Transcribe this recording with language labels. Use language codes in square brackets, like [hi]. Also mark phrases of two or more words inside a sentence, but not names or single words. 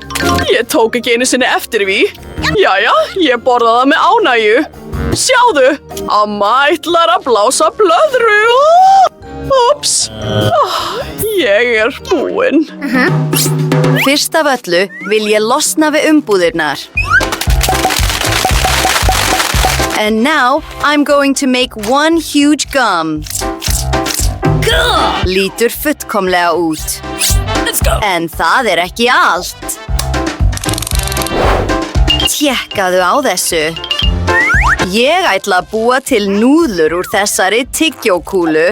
[is] Ég tók ekki einu sinni eftir því. Jæja, ég borða það með ánægju. Sjáðu, amma ætlar að blása blöðru. Úps, ég er búin. Fyrst af öllu vil ég losna við umbúðirnar. [en] And now I'm going to make one huge gum. [is] Lítur fullkomlega út. En það er ekki allt. Tékkaðu á þessu. Ég ætla að búa til núðlur úr þessari tyggjókúlu.